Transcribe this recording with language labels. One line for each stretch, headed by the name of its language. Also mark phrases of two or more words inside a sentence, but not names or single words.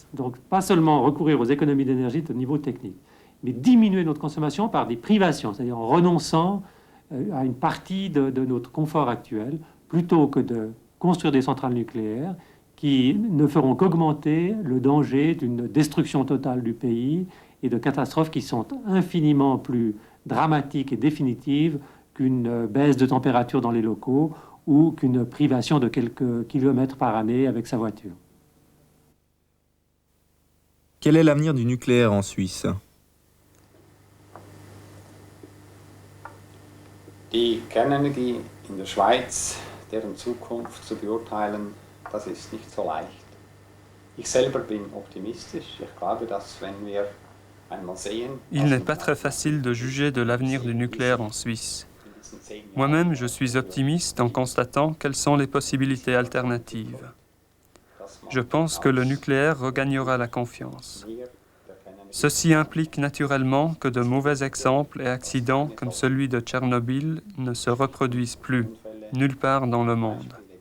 French: Donc, pas seulement recourir aux économies d'énergie de niveau technique, mais diminuer notre consommation par des privations, c'est-à-dire en renonçant à une partie de notre confort actuel, plutôt que de construire des centrales nucléaires qui ne feront qu'augmenter le danger d'une destruction totale du pays et de catastrophes qui sont infiniment plus dramatiques et définitives qu'une baisse de température dans les locaux ou qu'une privation de quelques kilomètres par année avec sa voiture. Quel est l'avenir du nucléaire en Suisse?
German: Die Kernenergie in der Schweiz, deren Zukunft zu beurteilen, das ist nicht so leicht. Ich selber bin optimistisch. Ich glaube, dass wenn wir einmal sehen...
French: Il n'est pas très facile de juger de l'avenir du nucléaire en Suisse. Moi-même, je suis optimiste en constatant quelles sont les possibilités alternatives. Je pense que le nucléaire regagnera la confiance. Ceci implique naturellement que de mauvais exemples et accidents comme celui de Tchernobyl ne se reproduisent plus, nulle part dans le monde.